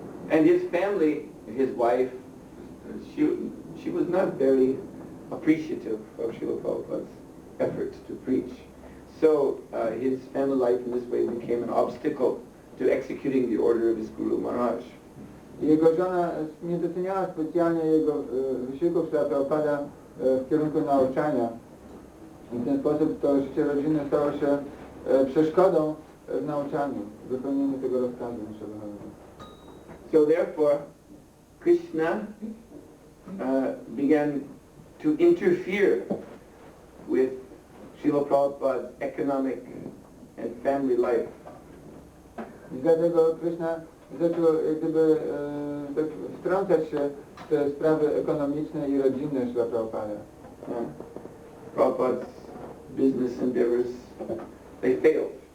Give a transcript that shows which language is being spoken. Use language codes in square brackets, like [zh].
[en] And his family, his wife, she was not very appreciative of Srila Prabhupada's efforts to preach. So his family life in this way became an obstacle to executing the order of his Guru Maharaj. [pl] Jego żona nie doceniała specjalnie jego wysiłków Srila Prabhupada w kierunku nauczania. I w ten sposób to życie rodziny stało się przeszkodą w nauczaniu, w wypełnieniu tego rozkazu naszego. [en] So therefore, Krishna began to interfere with Srila Prabhupada's economic and family life. [pl] I dlatego Krishna zaczął jak gdyby tak wtrącać się w te sprawy ekonomiczne i rodzinne Srila Prabhupada. [en] Prabhupada's business endeavors, they failed.